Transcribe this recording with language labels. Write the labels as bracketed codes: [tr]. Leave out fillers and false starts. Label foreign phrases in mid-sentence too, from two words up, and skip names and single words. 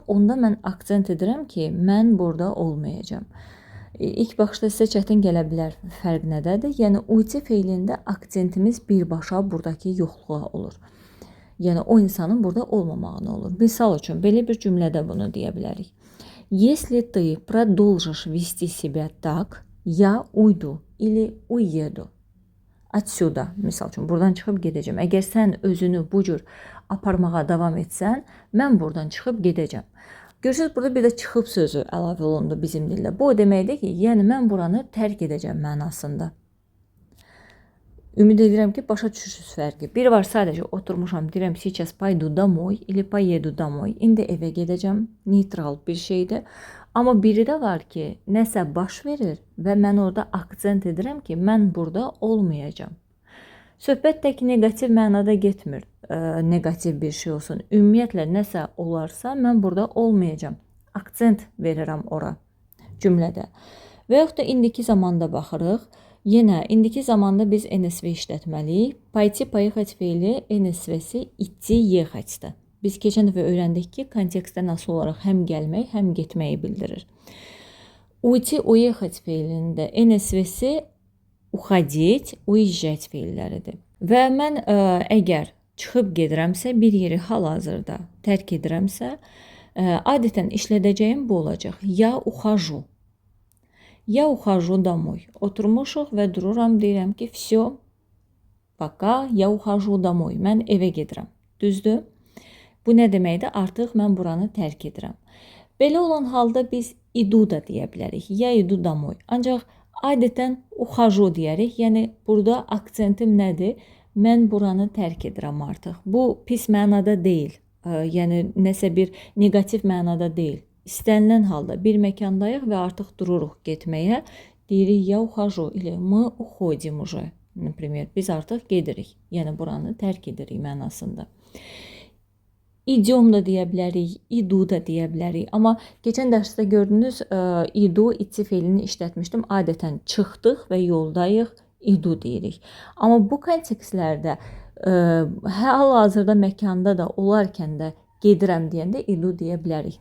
[az] Onda mən akcent edirəm ki, mən burada olmayacam. İlk baxışda sizə çətin gələ bilər, fərq nədədir? Yəni, uyti feilində akcentimiz birbaşa buradakı yoxluğa olur. Yəni, o insanın burada olmamağına olur. Misal üçün, belə bir cümlədə bunu deyə bilərik. [ru] Если ты продолжишь вести себя так, я уйду или уеду. Отсюда, [az] misal üçün, buradan çıxıb gedəcəm. Əgər sən özünü bu cür aparmağa davam etsən, mən buradan çıxıb gedəcəm. Görürsünüz, burada bir də çıxıb sözü əlavə olundu bizim dildə. Bu o deməkdir ki, yəni mən buranı tərk edəcəm mənasında. Ümid edirəm ki, başa düşürsünüz fərqi. Biri var, sadəcə oturmuşam, deyirəm, [ru] сейчас paydu домой или поеdu домой. [az] İndi evə gedəcəm, neytral bir şeydir. Amma biri də var ki, nəsə baş verir və mən orada akcent edirəm ki, mən burada olmayacam. Söhbət tək negativ mənada getmir, negativ bir şey olsun. Ümumiyyətlə, nəsə olarsa, mən burada olmayacam. Akcent verirəm ora cümlədə. Və yaxud da indiki zamanda baxırıq. Yenə, indiki zamanda biz NSV işlətməliyik. [ru] Пойти, поехать [az] feili NSV-si [ru] идти, ехать-dır. [az] Biz keçən dəfə öyrəndik ki, kontekstdə nasıl olaraq həm gəlmək, həm getməyi bildirir. [ru] Уйти, уехать [az] feilində NSV-si [ru] уходить, уезжать feilləridir. [az] Və mən əgər çıxıb gedirəmsə, bir yeri hal-hazırda tərk edirəmsə, adətən işlədəcəyim bu olacaq. [ru] Я ухожу. Я ухожу домой. [az] Oturmuşuq və dururam, deyirəm ki, [ru] все, пока, я ухожу домой. [az] Mən evə gedirəm. Düzdür? Bu nə deməkdir? Artıq mən buranı tərk edirəm. Belə olan halda biz idu da deyə bilərik. [ru] Я иду домой. [az] Ancaq adətən ухожу deyərik. Yəni, burada aksentim nədir? Mən buranı tərk edirəm artıq. Bu pis mənada deyil. Yəni, nəsə bir negativ mənada deyil. İstənilən halda bir məkandayıq və artıq dururuq getməyə. [ru] Deyirik, ya ухожу или мы уходим уже. Например, [az] biz artıq gedirik. Yəni, buranı tərk edirik mənasında. İdiom da deyə bilərik, idu da deyə bilərik. Amma keçən dərsdə gördünüz, [ru] иду, идти [az] feilini işlətmişdim. Adətən çıxdıq və yoldayıq, idu deyirik. Amma bu kontekstlərdə hal-hazırda məkanda da olarkən də gedirəm deyəndə idu deyə bilərik.